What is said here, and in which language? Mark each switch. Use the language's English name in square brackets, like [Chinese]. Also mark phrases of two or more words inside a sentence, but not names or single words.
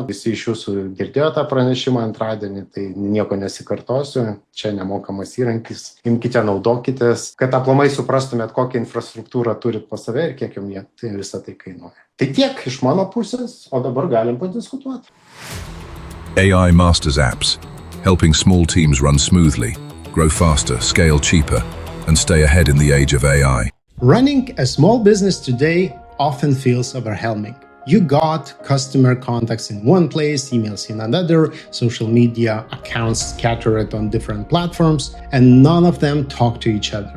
[Lithuanian] Visi iš jūsų girdėjo tą pranešimą antradienį, tai nieko nesikartosiu. Čia nemokamas įrankis. Imkite, naudokitės, kad aplamai suprastumėt, kokią infrastruktūrą turit pas save ir kiek jums tai visą tai kainuoja. Tai tiek iš mano pusės, o dabar galim padiskutuoti. [English] AI Masters apps, helping small teams run smoothly, grow faster, scale cheaper, and stay ahead in the age of AI. Running a small business today often feels overwhelming. You got customer contacts in one place, emails in another, social media accounts scattered on different platforms, and none of them talk to each other.